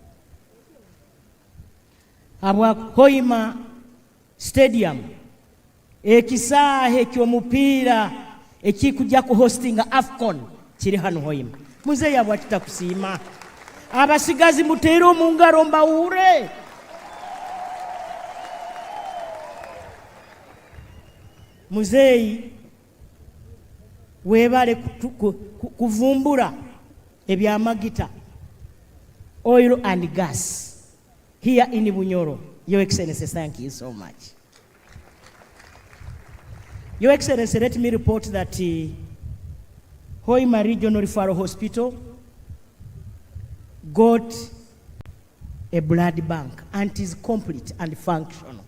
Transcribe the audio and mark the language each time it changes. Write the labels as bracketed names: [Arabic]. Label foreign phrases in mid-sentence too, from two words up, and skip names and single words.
[Nyoro] Habwa Hoima Stadium ekisaahe ky'omupiira ekikujja ku hostinga AFCON kiri hano Hoima. Muzeeyi abwatita kusiima. Abasigazi muteere mu ngalo mbawuure. Muzeeyi weebale kuvumbula ebyamagita, [English] oil and gas here in Bunyoro. Your Excellency, thank you so much. Your Excellency, let me report that Hoima Regional Referral Hospital got a blood bank and is complete and functional.